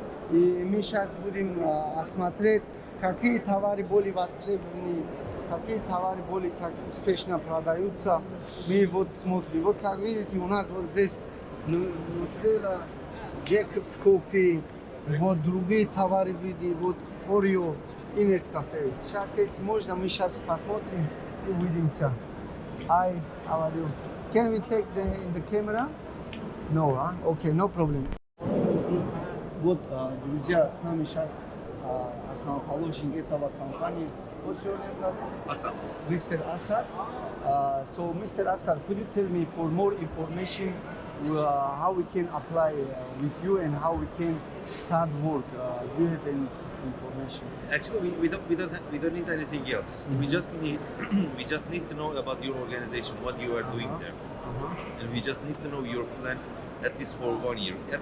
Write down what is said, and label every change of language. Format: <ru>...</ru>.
<ru>И мы сейчас будем осмотреть, какие товары более востребованы, какие товары более успешно продаются. Мы вот смотрим. Вот как видите, у нас вот здесь Nutella, Jacob's Coffee, вот другие товары видите, вот Oreo и Nescafe. Сейчас, если можно, мы сейчас посмотрим и увидимся.</ru> <en>Hi, how are you? Can we take in the camera? No, huh? Okay, no problem.</en> <ru>Вот, друзья, с нами сейчас основоположник этого компании.</ru> <en>What's your name, brother? Asad. Mr. Asad. So, Mr. Asad, could you tell me for more information how we can apply with you and how we can start work? Do you have any information? Actually, we don't need anything else. We just need to know about your organization, what you are doing there, and we just need to know your plan at least for 1 year.</en>